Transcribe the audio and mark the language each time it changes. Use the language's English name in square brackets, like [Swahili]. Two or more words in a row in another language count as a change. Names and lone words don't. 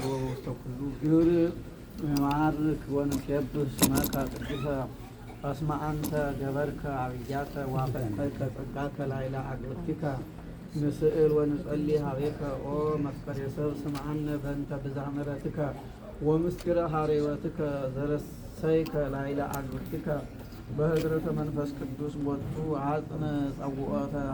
[Geez] ወበውስተ ኩሉ ግብር ማዕርክ ወንሴብሕ ስመከ ቅዱሰ እስመ አንተ ገበርከ አብያተ ወአፈቀርከ ጸጋከ ላዕለ አግብርቲከ ንስእል ወንጸልይ ኀቤከ ኦ መፍቀሬ ሰብ ስምዐነ በእንተ ብዝኃ ምሕረትከ ወምስጢረ ኀሬወትከ ዘረሰይከ ላዕለ አግብርቲከ በህድረተ መንፈስ ቅዱስ ቦቱ አጽነ ጸውዖተ